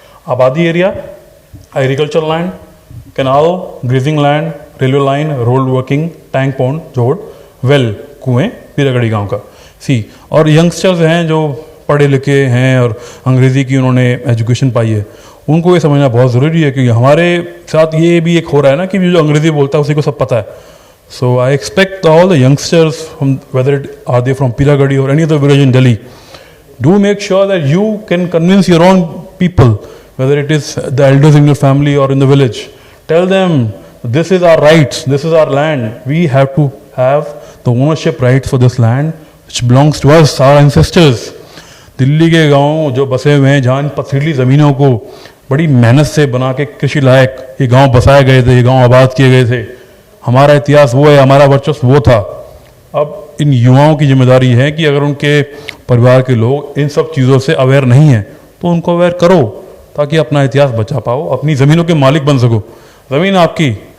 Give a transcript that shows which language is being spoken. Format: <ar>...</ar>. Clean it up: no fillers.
<hi>आबादी area, agriculture land, canal, grazing land, railway line, road working, tank pond, जोड़, well, कुएं, पीरागढ़ी गांव का सी। और यंगस्टर्स हैं जो पढ़े लिखे हैं और अंग्रेज़ी की उन्होंने एजुकेशन पाई है, उनको ये समझना बहुत ज़रूरी है क्योंकि हमारे साथ ये भी एक हो रहा है ना कि जो अंग्रेज़ी बोलता है उसी को सब पता है।</hi> <en>So I expect all the youngsters from whether it are they from Peeragarhi और any other village in Delhi, do make sure that you can convince your own people, whether it is the elders in your family or in the village. Tell them this is our rights, this is our land, we have to have the ownership rights for this land which belongs to us, our ancestors.</en> <hi>Delhi के गांव जो बसे हुए हैं, जहाँ इन पथरीली ज़मीनों को बड़ी मेहनत से बना के कृषि लायक ये गांव बसाए गए थे, ये गांव आबाद किए गए थे, हमारा इतिहास वो है, हमारा वर्चस्व वो था। अब इन युवाओं की जिम्मेदारी है कि अगर उनके परिवार के लोग इन सब चीज़ों से अवेयर नहीं हैं तो उनको अवेयर करो ताकि अपना इतिहास बचा पाओ, अपनी ज़मीनों के मालिक बन सको। ज़मीन आपकी।</hi>